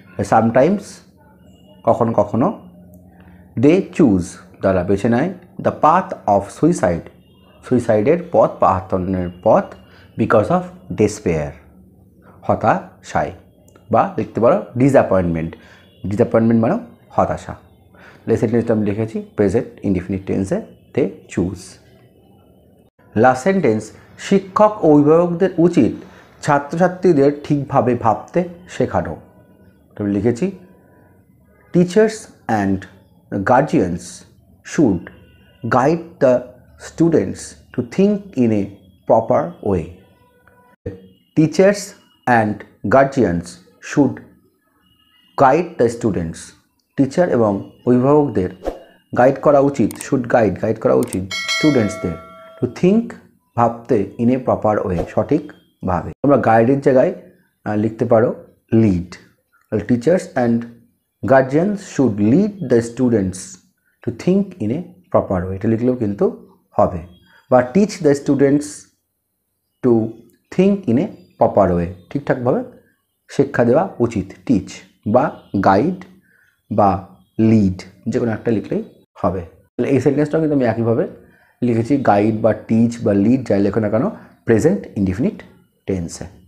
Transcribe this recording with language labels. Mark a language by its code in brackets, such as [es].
[en] sometimes, [bn] কখনো কখনো, [en] they choose, [bn] তারা বেছে নেয়, [en] the path of suicide, [bn] সুইসাইডের পথ বা আত্মহননের পথ, [en] because of despair, [bn] হতাশায়, বা লিখতে পারো ডিসঅ্যাপয়েন্টমেন্ট, ডিসঅ্যাপয়েন্টমেন্ট মানে হতাশা। এই সেন্টেন্সটা আমি লিখেছি প্রেজেন্ট ইনডিফিনিট টেন্সে, দে চুজ। লাস্ট সেন্টেন্স, শিক্ষক ও অভিভাবকদের উচিত ছাত্রছাত্রীদের ঠিকভাবে ভাবতে শেখানো। আমি লিখেছি [en] Teachers and guardians should guide the students to think in a proper way. Teachers and guardians should guide the students. [bn] Teacher এবং অভিভাবকদের গাইড করা উচিত, শুড গাইড করা উচিত স্টুডেন্টসদের, [en] to think, [bn] ভাবতে, [en] in a proper way, [bn] সঠিকভাবে। তোমরা গাইডের জায়গায় লিখতে পারো lead. [en] teachers and guardians should lead the students to think in a proper way, [bn] এটা লিখলেও কিন্তু হবে, বা [en] teach the students to think in a proper way, [bn] ঠিকঠাকভাবে শিক্ষা দেওয়া উচিত। টিচ বা গাইড বা লিড, যে কোনো একটা লিখলেই হবে। তাহলে এই সেন্টেন্সটাও কিন্তু আমি একইভাবে লিখেছি, গাইড বা টিচ বা লিড যাই লেখো না কেন প্রেজেন্ট ইনডিফিনিট টেন্সে।